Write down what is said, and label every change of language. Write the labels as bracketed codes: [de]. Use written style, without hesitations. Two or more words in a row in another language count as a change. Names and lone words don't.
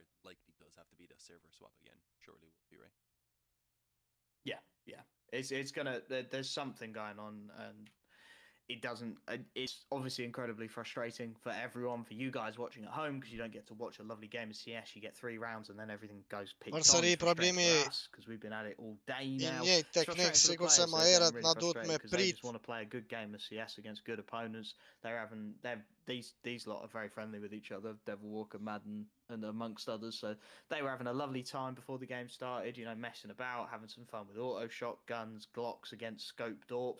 [en] It likely does have to be the server swap again. Surely will be, right? Yeah. It's gonna. There's something going on, and it doesn't. It's obviously incredibly frustrating for everyone, for you guys watching at home, because you don't get to watch a lovely game of CS. You get 3 rounds, and then everything goes peaked on. [sq] Përsëri problemi [en] because we've been at it all day now. [sq] I njëjtë teknik sikur se më herët na duhet me [en] They [sq] prit. [en] just want to play a good game of CS against good opponents. These lot are very friendly with each other, Devil Walker, Madden, and amongst others. So they were having a lovely time before the game started, messing about, having some fun with auto shotguns, Glocks against scoped AWPs.